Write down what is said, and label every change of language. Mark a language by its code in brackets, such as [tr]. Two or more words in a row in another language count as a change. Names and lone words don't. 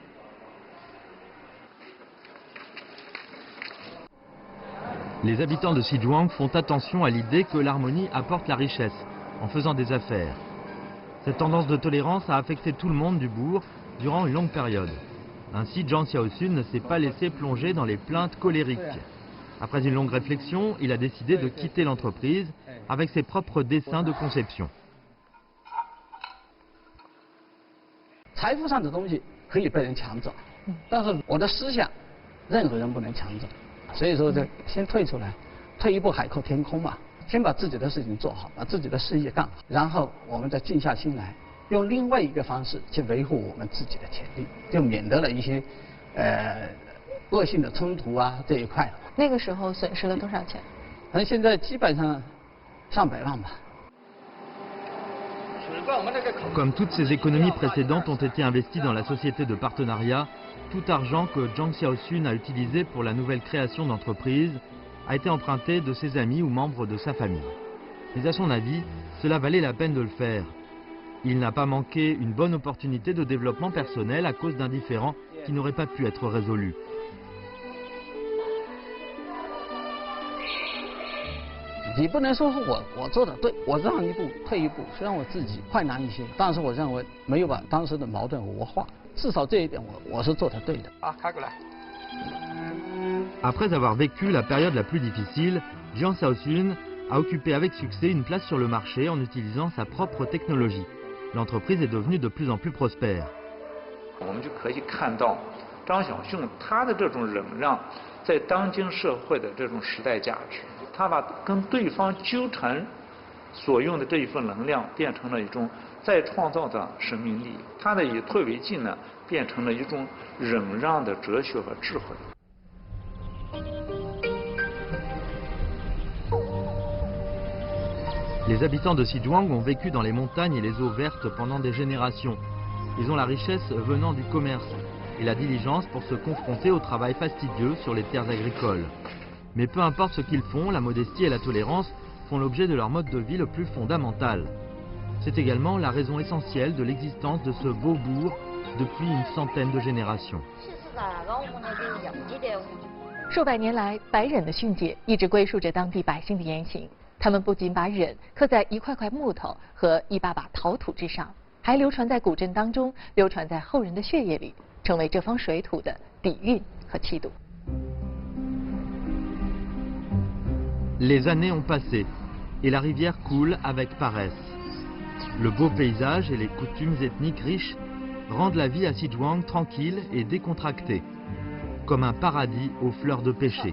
[fr] Les habitants de Xizhuang font attention à l'idée que l'harmonie apporte la richesse en faisant des affaires. Cette tendance de tolérance a affecté tout le monde du bourg durant une longue période. Ainsi, Zhang Xiaoxun ne s'est pas laissé plonger dans les plaintes colériques. Après une longue réflexion, il a décidé de quitter l'entreprise avec ses propres dessins de conception. [zh] 财富上的东西可以被人抢走，但是我的思想，任何人不能抢走。所以说，先退出来，退一步海阔天空嘛。先把自己的事情做好，把自己的事业干好，然后我们再静下心来，用另外一个方式去维护我们自己的权利，就免得了一些恶性的冲突啊这一块。那个时候损失了多少钱？现在基本上上百万吧。 [fr] Comme toutes ces économies précédentes ont été investies dans la société de partenariat, tout argent que Zhang Xiaoxun a utilisé pour la nouvelle création d'entreprise a été emprunté de ses amis ou membres de sa famille. Mais à son avis, cela valait la peine de le faire. Il n'a pas manqué une bonne opportunité de développement personnel à cause d'un différend qui n'aurait pas pu être résolu. [zh] 你不能说是我做的对，我让一步退一步，虽然我自己困难一些，但是我认为没有把当时的矛盾恶化，至少这一点我是做得对的。啊，开过来。 [fr] Après avoir vécu la période la plus difficile, Zhang Xiaoxun a occupé avec succès une place sur le marché en utilisant sa propre technologie. L'entreprise est devenue de plus en plus prospère. [zh] 我们就可以看到张小雄他的这种忍让，在当今社会的这种时代价值。他把跟对方纠缠所用的这一份能量变成了一种再创造的生命力，他的以退为进呢，变成了一种忍让的哲学和智慧。 [fr] Les habitants de Xizhuang ont vécu dans les montagnes et les eaux vertes pendant des générations. Ils ont la richesse venant du commerce et la diligence pour se confronter au travail fastidieux sur les terres agricoles. Mais peu importe ce qu'ils font, la modestie et la tolérance font l'objet de leur mode de vie le plus fondamental. C'est également la raison essentielle de l'existence de ce beau bourg depuis une centaine de générations. [zh] 数百年来，白忍的训诫一直归属着当地百姓的言行。他们不仅把忍刻在一块块木头和一把把陶土之上，还流传在古镇当中，流传在后人的血液里，成为这方水土的底蕴和气度。 [fr] Les années ont passé et la rivière coule avec paresse. Le beau paysage et les coutumes ethniques riches rendent la vie à Xizhuang tranquille et décontractée, comme un paradis aux fleurs de pêcher.